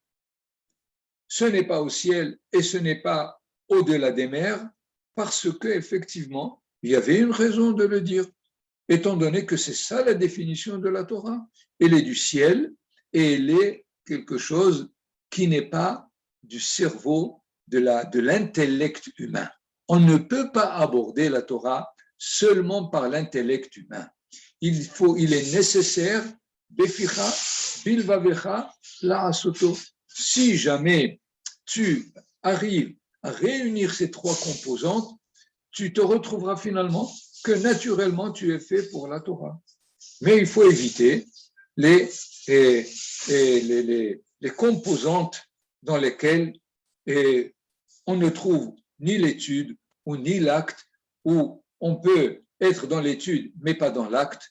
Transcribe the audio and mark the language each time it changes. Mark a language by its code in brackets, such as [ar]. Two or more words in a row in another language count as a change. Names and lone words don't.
[fr] Ce n'est pas au ciel et ce n'est pas au-delà des mers, parce qu'effectivement, il y avait une raison de le dire, étant donné que c'est ça la définition de la Torah. Elle est du ciel et elle est quelque chose qui n'est pas du cerveau, de l'intellect humain. On ne peut pas aborder la Torah seulement par l'intellect humain. Il est nécessaire, [he] בפיך, בלבבך, לעשתו. [fr] Si jamais tu arrives à réunir ces 3 composantes, tu te retrouveras finalement que naturellement tu es fait pour la Torah. Mais il faut éviter les composantes dans lesquelles on ne trouve ni l'étude ou ni l'acte, où on peut être dans l'étude mais pas dans l'acte.